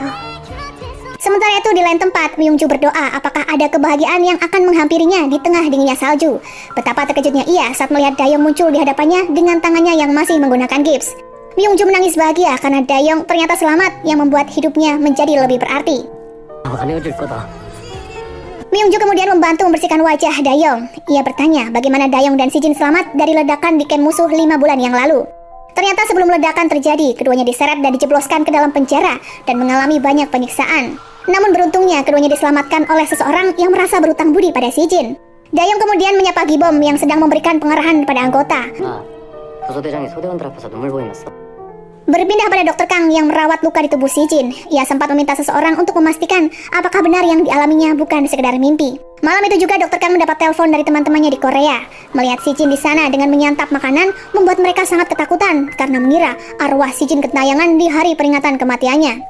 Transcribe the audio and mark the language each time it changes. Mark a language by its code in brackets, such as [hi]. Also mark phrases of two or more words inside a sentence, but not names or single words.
[id] Sementara itu di lain tempat, Myung Joo berdoa apakah ada kebahagiaan yang akan menghampirinya di tengah dinginnya salju. Betapa terkejutnya ia saat melihat Daeyeong muncul di hadapannya dengan tangannya yang masih menggunakan gips. Myung Joo menangis bahagia karena Daeyeong ternyata selamat yang membuat hidupnya menjadi lebih berarti. [ko] 안 헤어질 거다. [id] Myung Joo kemudian membantu membersihkan wajah Daeyeong. Ia bertanya bagaimana Daeyeong dan Si Jin selamat dari ledakan di kamp musuh 5 bulan yang lalu. Ternyata sebelum ledakan terjadi, keduanya diseret dan dijebloskan ke dalam penjara dan mengalami banyak penyiksaan. Namun beruntungnya keduanya diselamatkan oleh seseorang yang merasa berutang budi pada Si Jin. Daeyeong kemudian menyapa Gibom yang sedang memberikan pengarahan pada anggota. [ko] 부소대장이 소대원들 앞에서 눈물 보이면서. [id] Berpindah pada Dr. Kang yang merawat luka di tubuh Si Jin, ia sempat meminta seseorang untuk memastikan apakah benar yang dialaminya bukan sekedar mimpi. Malam itu juga Dr. Kang mendapat telepon dari teman-temannya di Korea. Melihat Si Jin di sana dengan menyantap makanan membuat mereka sangat ketakutan karena mengira arwah Si Jin ketayangan di hari peringatan kematiannya.